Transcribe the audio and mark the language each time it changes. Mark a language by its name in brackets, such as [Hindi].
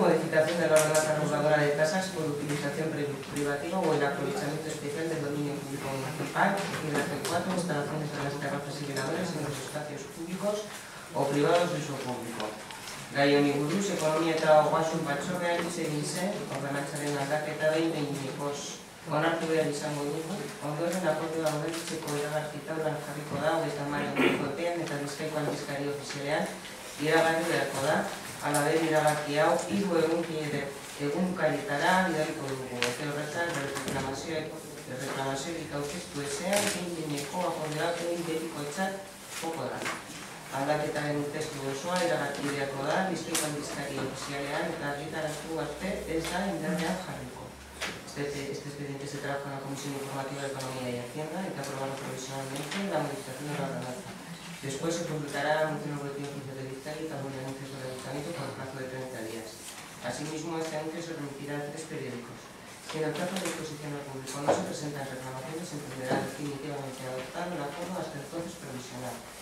[Spanish] Modificación de la ordenanza reguladora de tasas por utilización privativa o el aprovechamiento especial del dominio público municipal. Epigrafe 4. Instalaciones de las terrazas y veladores en los espacios públicos o privados de uso público. [Basque] Gai honi buruz, ekonomia eta ogasun batzordean egin zen, ordenantzaren aldaketa behin-behinekoz onartu behar izango dugu. Ondoren akordioa udaletxeko iragarki taulan jarriko da, 30 epean eta Bizkaiko aldizkari ofizialean iragarri beharko da. Halaber, iragarki hau 3 egunkarietara bidaliko dugu. Epe horretan, erreklamaziorik aurkeztu ezean, behin-behineko akordioak egin betikotzat joko da. Aldaketaren testu osoa iragarki beharko da, Bizkaiko aldizkari ofizialean eta argitaratu arte ez da indarrean jarriko. [Spanish] Este expediente se trabaja en la Comisión Informativa de Economía y Hacienda y que aprobaron provisionalmente la modificación de la ordenanza. Después se publicará anuncio en el boletín oficial de Bizkaia y también el anuncio del ayuntamiento por el plazo de 30 días. Asimismo, este anuncio se remitirá a 3 periódicos. Si en el plazo de exposición al público no se presentan reclamaciones, se entenderá definitivamente adoptado el acuerdo hasta entonces provisional.